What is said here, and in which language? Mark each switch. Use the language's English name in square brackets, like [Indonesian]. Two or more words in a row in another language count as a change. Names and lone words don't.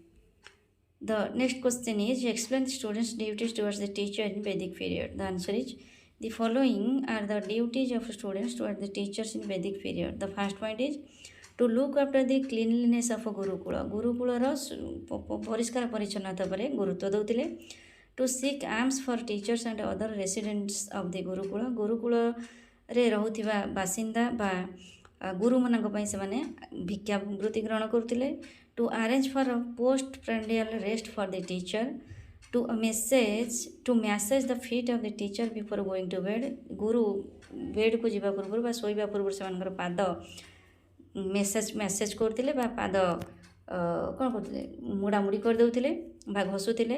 [English] The next question is explain the students' duties towards the teacher in Vedic period. The answer is the following are the duties of students towards the teachers in Vedic period. The first point is to look after the cleanliness of a Gurukula. [Odia] Gurukular ପରିଷ୍କାର ପରିଚ୍ଛନ୍ନତା ଉପରେ ଗୁରୁତ୍ୱ ଦେଉଥିଲେ। [English] to seek alms for teachers and other residents of the Gurukula. [Odia] ଗୁରୁକୁଳରେ ରହୁଥିବା ବାସିନ୍ଦା ବା ଗୁରୁମାନଙ୍କ ପାଇଁ ସେମାନେ ଭିକ୍ଷା ବୃତ୍ତି ଗ୍ରହଣ କରୁଥିଲେ। [English] to arrange for post prandial rest for the teacher, to massage the feet of the teacher before going to bed. [Odia] ଗୁରୁ ବେଡ୍କୁ ଯିବା ପୂର୍ବରୁ ବା ଶୋଇବା ପୂର୍ବରୁ ସେମାନଙ୍କର ପାଦ ମେସେଜ କରୁଥିଲେ ବା ପାଦ କ'ଣ କରୁଥିଲେ, ମୁଡ଼ାମୁଡ଼ି କରିଦେଉଥିଲେ ବା ଘଷୁଥିଲେ।